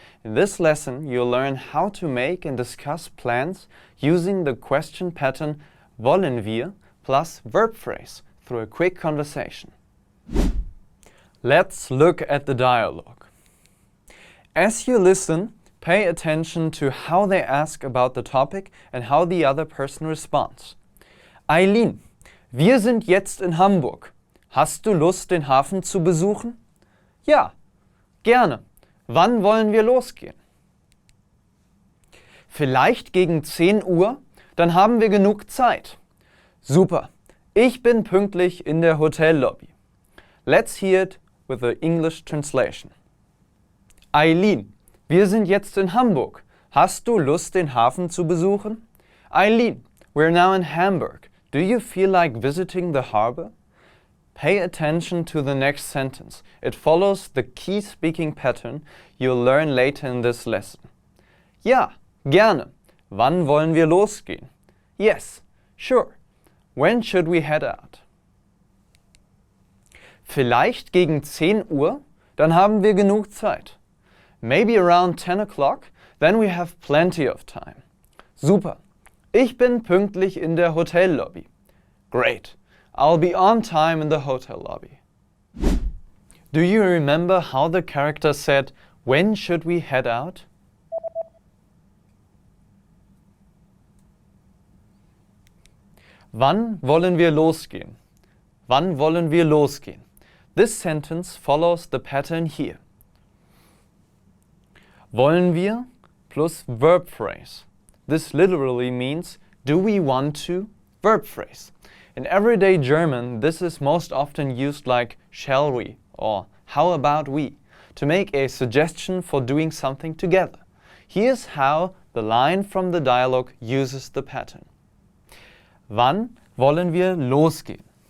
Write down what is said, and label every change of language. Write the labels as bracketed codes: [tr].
[en] In this lesson, you'll learn how to make and discuss plans using the question pattern wollen wir plus verb phrase through a quick conversation. Let's look at the dialogue. As you listen, pay attention to how they ask about the topic and how the other person responds. [de] Eileen, wir sind jetzt in Hamburg. Hast du Lust, den Hafen zu besuchen? Ja, gerne. Wann wollen wir losgehen? Vielleicht gegen 10 Uhr, dann haben wir genug Zeit. Super, ich bin pünktlich in der Hotellobby. [en] Let's hear it with the English translation. [de] Eileen, wir sind jetzt in Hamburg. Hast du Lust, den Hafen zu besuchen? [en] Eileen, we're now in Hamburg. Do you feel like visiting the harbor? Pay attention to the next sentence. It follows the key speaking pattern you'll learn later in this lesson. [de] Ja, gerne. Wann wollen wir losgehen? [en] Yes, sure. When should we head out? [de] Vielleicht gegen 10 Uhr, dann haben wir genug Zeit. [en] Maybe around 10 o'clock, then we have plenty of time. [de] Super. Ich bin pünktlich in der Hotellobby. [en] Great. I'll be on time in the hotel lobby. Do you remember how the character said, when should we head out? [de] Wann wollen wir losgehen? Wann wollen wir losgehen? [en] This sentence follows the pattern here. Wollen wir plus verb phrase. This literally means, do we want to? Verb phrase. In everyday German, this is most often used like shall we or how about we to make a suggestion for doing something together. Here's how the line from the dialogue uses the pattern. [de] Wann wollen wir losgehen?